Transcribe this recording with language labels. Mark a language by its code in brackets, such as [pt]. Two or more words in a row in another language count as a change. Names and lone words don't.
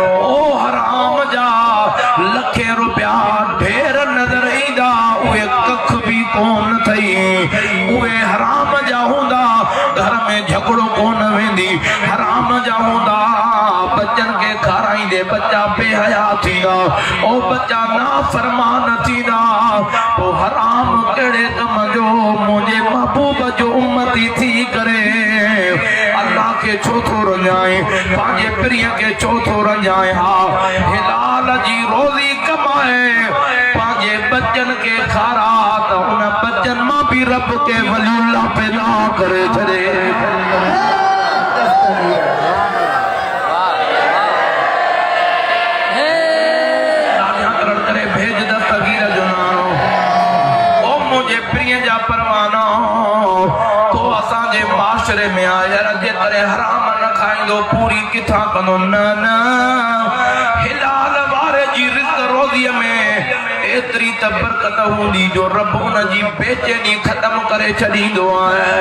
[sd] ओ हराम जा लखे रुपया ढेर नज़र ईंदा उहे कख बि कोन थई, उहे हराम जा हूंदा घर में झगड़ो कोन वेंदी, हराम जा हूंदा बच्चन के खाराईंदे बच्चा बेहया थींदा, ओ बच्चा नाफरमान थींदा। ओ हराम कहिड़े कम जो मुंहिंजे महबूब जो उम्मती थी करे अल्लाह के छो थो रंजाए, पंहिंजे प्रिय के छो थो रंजाए। हा हिलाल जी रोज़ी कमाए पंहिंजे बच्चन के खारा त उन बच्चन मां बि रब के वलीउल्लाह पैदा करे छॾे। परवानो तो असांजे माशरे में आया जे करे हराम न खाईंदो पूरी किथां कंदो न न हिलाल वारे जी रिज़्क़ रोज़ीअ में एतिरी त बरकत हूंदी जो रब उन जी बेचैनी ख़त्म करे छॾींदो आहे।